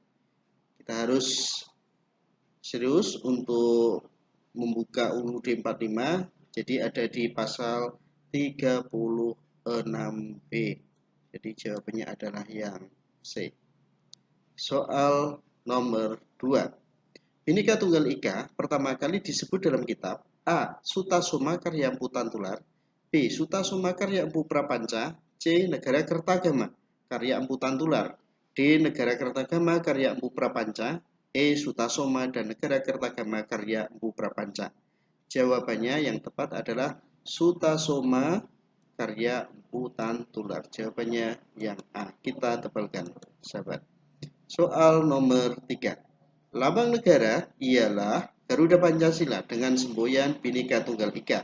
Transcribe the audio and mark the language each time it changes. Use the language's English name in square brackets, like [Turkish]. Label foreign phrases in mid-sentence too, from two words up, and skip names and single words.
[Indonesian] Kita harus serius untuk membuka UUD 45, jadi ada di pasal 36B. Jadi jawabannya adalah yang C. Soal nomor 2. Bhinneka Tunggal Ika pertama kali disebut dalam kitab A. Sutasoma karya Empu Tantular, B. Sutasoma karya Empu Prapanca, C. Negara Kertagama karya Empu Tantular, D. Negara Kertagama karya Empu Prapanca, E. Sutasoma dan Negara Kertagama karya Empu Prapanca. Jawabannya yang tepat adalah Sutasoma karya Empu Tantular. Jawabannya yang A. Kita tebalkan, sahabat. Soal nomor 3. Lambang negara ialah Garuda Pancasila dengan semboyan Bhinneka Tunggal Ika.